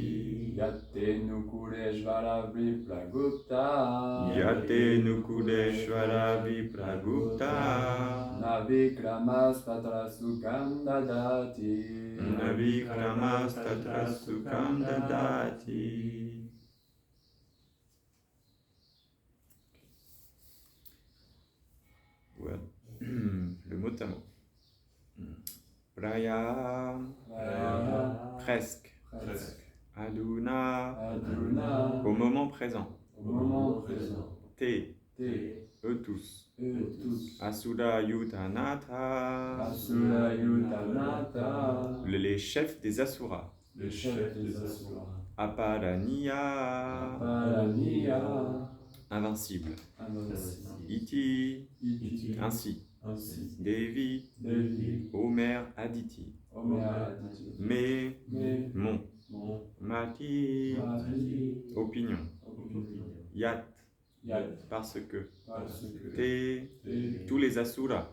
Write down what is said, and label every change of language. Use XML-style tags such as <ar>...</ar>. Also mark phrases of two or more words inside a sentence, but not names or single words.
<sa>यत्ते नुकुरेश्वर विप्रगुप्त. यते नुकुलेश्वर विप्रगुप्त नविक्रमस् तत्र सुखं ददाति. नविक्रमस् तत्र सुखं ददाति.</sa> <fr>Voilà. Le mot à mot. Praya, presque.</fr> <sa>Aduna, Aduna,</sa> <fr>au moment présent. au moment présent.</fr> <sa>Te, Te,</sa> <fr>eux tous. eux tous.</fr> <sa>असुर यूथनाथ, असुर युतनत,</sa> <fr>les chefs des Asuras. le chef des Asuras.</fr> <sa>Aparaniya, Aparaniya,</sa> <fr>invincible. invincible.</fr> <sa>Iti, Iti,</sa> <fr>ainsi. ainsi.</fr> <sa>Devi, Devi,</sa> <fr>ô mère Aditi. Omeaditi. Mais, Mais, mon, mon,</fr> <sa>Mati,</sa> <fr>mari, opinion. opinion.</fr> <sa>Yat, Yat,</sa> <fr>parce que. parce que.</fr> <sa>Te, Te,</sa> <fr>tous les Asuras.</fr>